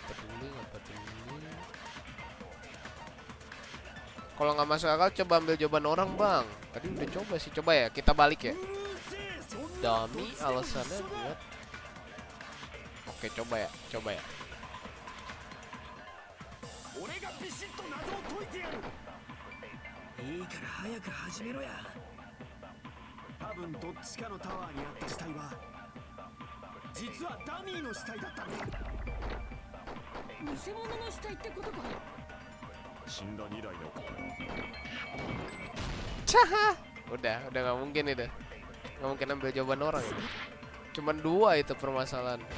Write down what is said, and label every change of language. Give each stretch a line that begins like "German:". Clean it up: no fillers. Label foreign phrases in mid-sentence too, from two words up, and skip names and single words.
Indonesian: Kalau nggak masuk akal coba ambil jawaban orang bang. Tadi udah coba sih, coba ya kita balik ya. Dummy alasannya buat. Oke coba ya.
Japanese: 俺がビシッと謎を解いてやるいいから早く始めろや多分どっちかのタワーにあった死体は実はダミーの死体だったんだ偽物の死体ってことか。死んだ未来の Cah.
Indonesian: Udah nggak mungkin itu. Nggak mungkin ambil jawaban orang itu. Cuman dua itu permasalahan.